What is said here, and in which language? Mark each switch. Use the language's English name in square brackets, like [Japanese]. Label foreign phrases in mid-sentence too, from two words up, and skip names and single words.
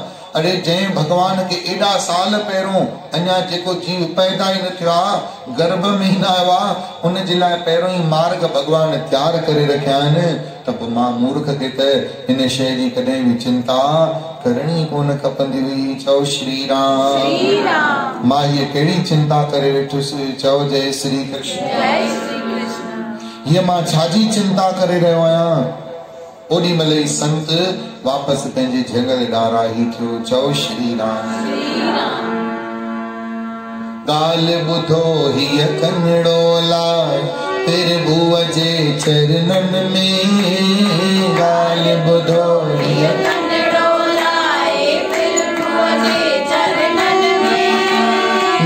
[Sindhi] अरे जंहिं भॻवान खे एॾा साल पहिरियों अञा जेको जीव पैदा ई न थियो आहे, गर्भ में ई न आयो आहे, उन जे लाइ पहिरियों ई मार्ग भॻवान तयारु करे रखिया आहिनि। त पोइ मां मूर्ख खे त हिन शइ जी कॾहिं बि चिंता करणी कोन खपंदी हुई। चओ श्री राम। मां हीअ कहिड़ी चिंता करे वेठुसि? चओ जय श्री कृष्ण। हीअ मां छाजी चिंता करे रहियो आहियां? ओॾी महिल ई संत वापसि पंहिंजे जंगल ॾांहुं राही थियो। चओ श्री राम। ॻाल्हि ॿुधो हीअ कनड़ो लाइ प्रभुअ जे चरणनि में, ॻाल्हि ॿुधो हीअ कनड़ो लाइ प्रभुअ जे चरणनि में।